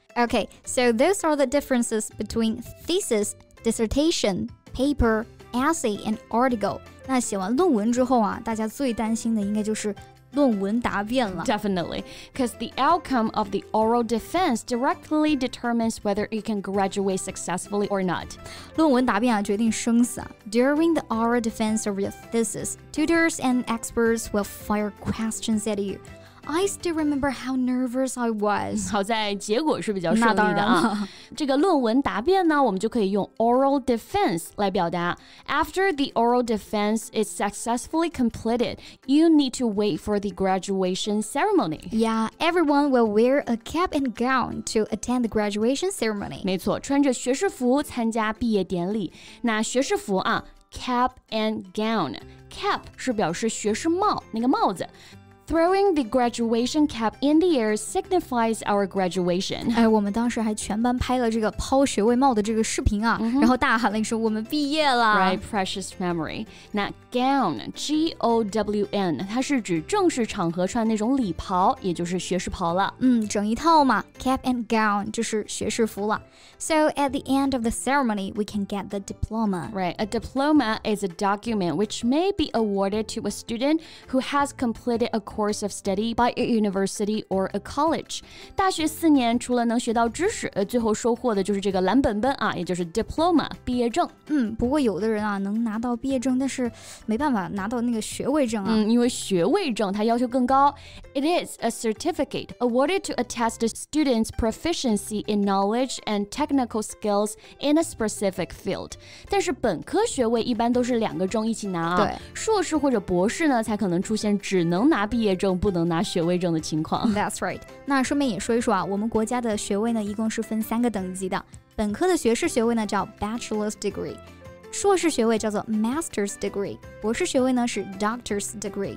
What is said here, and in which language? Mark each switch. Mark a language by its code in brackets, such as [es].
[en] Okay, so those are the differences between thesis,dissertation, paper, essay, and article. [zh] 那写完论文之后啊，大家最担心的应该就是论文答辩了。 [en] Definitely, because the outcome of the oral defense directly determines whether you can graduate successfully or not. [zh] 论文答辩啊，决定生死啊。 [en] During the oral defense of your thesis, tutors and experts will fire questions at you.I still remember how nervous I was. [zh] 好在结果是比较顺利的啊。这个论文答辩呢，我们就可以用 oral defense 来表达。 [en] After the oral defense is successfully completed, you need to wait for the graduation ceremony. Yeah, everyone will wear a cap and gown to attend the graduation ceremony. [zh] 没错，穿着学士服参加毕业典礼。那学士服啊 ，cap and gown. Cap 是表示学士帽，那个帽子。 [en] Throwing the graduation cap in the air signifies our graduation. [zh] 我们当时还全班拍了这个抛学位帽的这个视频啊，然后大喊了一声我们毕业了。 [en] Right, precious memory. [zh] 那 gown, G-O-W-N, 它是指正式场合穿那种礼袍，也就是学士袍了。整一套嘛 ，cap and gown 就是学士服了。 [en] So at the end of the ceremony, we can get the diploma. Right, a diploma is a document which may be awarded to a student who has completed a course of study by a university or a college. [zh] 大学4年除了能学到知识，最后收获的就是这个蓝本本啊，也就是 diploma 毕业证。不过有的人啊能拿到毕业证，但是没办法拿到那个学位证啊。因为学位证它要求更高。 [en] It is a certificate awarded to attest the student's proficiency in knowledge and technical skills in a specific field. [zh] 但是本科学位一般都是2个证一起拿啊。对，硕士或者博士呢，才可能出现只能拿毕业证不能拿学位证的情况。 [en] That's right. [zh] 那顺便也说一说啊，我们国家的学位呢，一共是分3个等级的。本科的学士学位呢叫 Bachelor's Degree， 硕士学位叫做 Master's Degree， 博士学位呢是 Doctor's Degree。